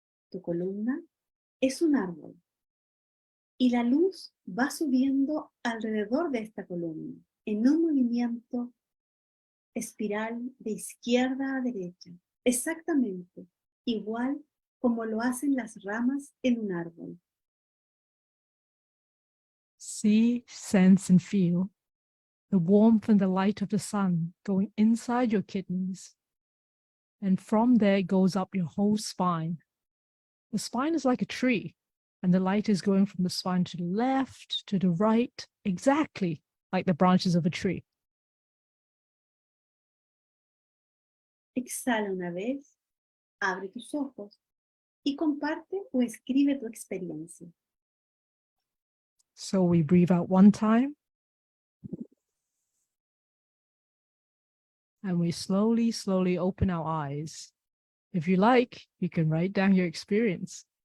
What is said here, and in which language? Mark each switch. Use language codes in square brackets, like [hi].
[es] Tu columna es un árbol y la luz va subiendo alrededor de esta columna en un movimiento espiral de izquierda a derecha, exactamente igual como lo hacen las ramas en un árbol. [en] See, sense, and feel the warmth and the light of the sun going inside your kidneys. And from there, it goes up your whole spine. The spine is like a tree, and the light is going from the spine to the left, to the right, exactly like the branches of a tree. [es] Exhala una vez, abre tus ojos y comparte o escribe tu experiencia. [en] So we breathe out one time. And we slowly, slowly open our eyes. If you like, you can write down your experience.